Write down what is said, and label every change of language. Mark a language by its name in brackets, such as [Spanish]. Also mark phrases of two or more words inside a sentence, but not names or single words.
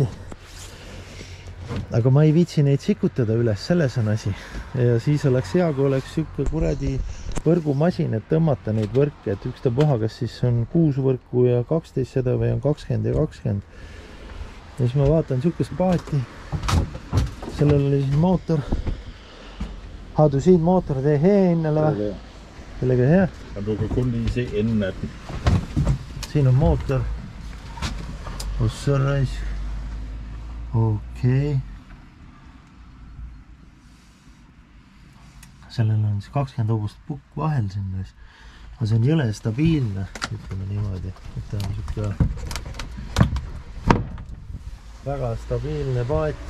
[Estonian] Aga ma ei viitsi neid sikutada üles, selles on asi. Ja siis oleks hea, kui oleks siuke kuradi võrgumasin, et tõmmata neid võrke, et ükstapuha, kas siis on 6 võrku ja 12 seda või on 20 ja 20. Ja siis ma vaatan siukest paati. Sellel oli siis mootor. [Danish] Har du set motor, det er herinde, eller hvad? Det ligger her. Og du kan kun lige se enden af den. [Estonian] Siin on mootor. [Danish] Og så reis. [Estonian] Okei. Sellel on siis 20 hobust pukk vahel sinna. Aga see on jõle stabiilne, ütleme niimoodi. Et ta on siuke väga stabiilne paat.